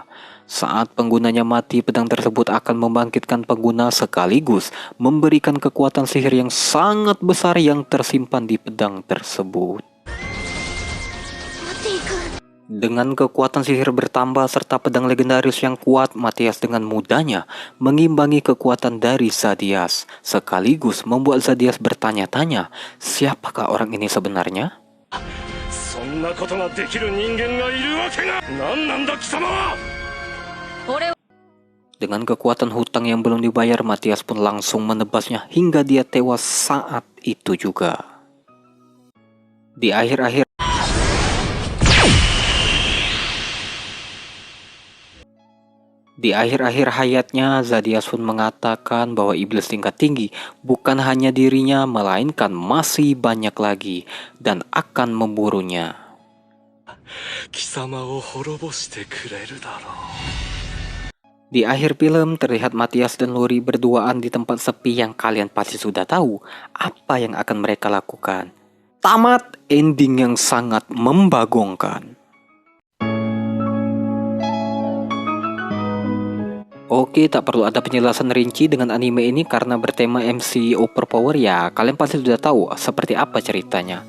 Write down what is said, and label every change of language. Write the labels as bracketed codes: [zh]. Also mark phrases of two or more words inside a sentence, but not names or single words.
[id] Saat penggunanya mati, pedang tersebut akan membangkitkan pengguna sekaligus memberikan kekuatan sihir yang sangat besar yang tersimpan di pedang tersebut. Dengan kekuatan sihir bertambah serta pedang legendaris yang kuat, Matthias dengan mudahnya mengimbangi kekuatan dari Zadias, sekaligus membuat Zadias bertanya-tanya, siapakah orang ini sebenarnya? [ja] そんなことができる人間がいるわけが。何なんだ貴様は。 [id] Dengan kekuatan hutang yang belum dibayar, Matthias pun langsung menebasnya hingga dia tewas saat itu juga. Di akhir-akhir hayatnya, Zadias pun mengatakan bahwa iblis tingkat tinggi bukan hanya dirinya, melainkan masih banyak lagi dan akan memburunya. [ja] 貴様を滅ぼしてくれるだろう。 [id] Di akhir film, terlihat Matthias dan Luri berduaan di tempat sepi yang kalian pasti sudah tahu apa yang akan mereka lakukan. Tamat, ending yang sangat membagongkan. Oke, tak perlu ada penjelasan rinci dengan anime ini karena bertema [en] MC overpower [id] ya, kalian pasti sudah tahu seperti apa ceritanya.